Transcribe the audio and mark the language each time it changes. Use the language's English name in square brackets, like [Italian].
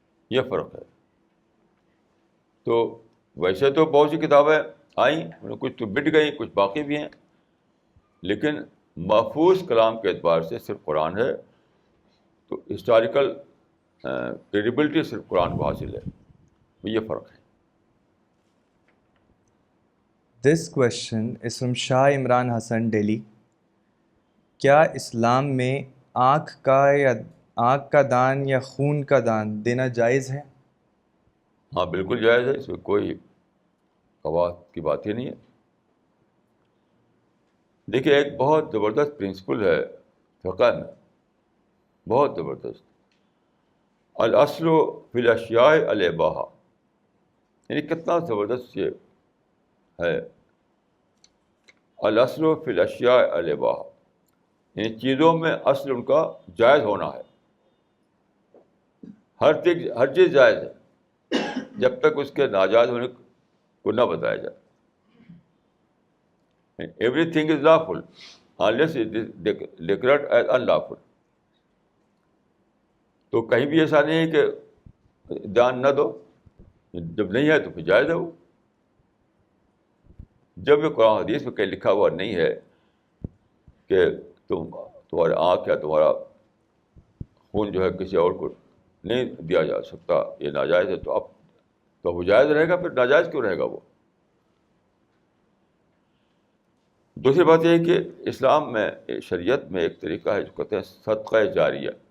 [Urdu] یہ فرق ہے. تو ویسے تو بہت سی کتابیں آئیں، ان میں کچھ تو مٹ گئی، کچھ باقی بھی ہیں، لیکن محفوظ کلام کے اعتبار سے صرف قرآن ہے. تو [English] historical credibility [Urdu] صرف قرآن کو حاصل ہے. یہ فرق ہے. [English] This question is from Shah Imran Hassan, Delhi. [Urdu] کیا اسلام میں آنکھ کا دان یا خون کا دان دینا جائز ہے؟ ہاں بالکل جائز ہے، اس میں کوئی قواعد کی بات ہی نہیں ہے. دیکھیے ایک بہت زبردست پرنسپل ہے فقہ میں، بہت زبردست. [Arabic] الاصل فی الاشیاء الاباحہ، [Urdu] یعنی کتنا زبردست یہ ہے. [Arabic] الاصل فی الاشیاء الاباحہ، [Urdu] یعنی چیزوں میں اصل ان کا جائز ہونا ہے. ہر چیز جائز ہے جب تک اس کے ناجائز ہونے کو نہ بتایا جائے. [English] Everything is lawful unless it is declared as unlawful. [Urdu] تو کہیں بھی ایسا نہیں ہے کہ دان نہ دو، جب نہیں ہے تو پھر جائز ہے وہ. جب یہ قرآن حدیث میں کہیں لکھا ہوا نہیں ہے کہ تمہارے آنکھ یا تمہارا خون جو ہے کسی اور کو نہیں دیا جا سکتا، یہ ناجائز ہے، تو اب تو وہ جائز رہے گا، پھر ناجائز کیوں رہے گا وہ؟ دوسری بات یہ ہے کہ اسلام میں شریعت میں ایک طریقہ ہے جو کہتے ہیں صدقہ جاریہ.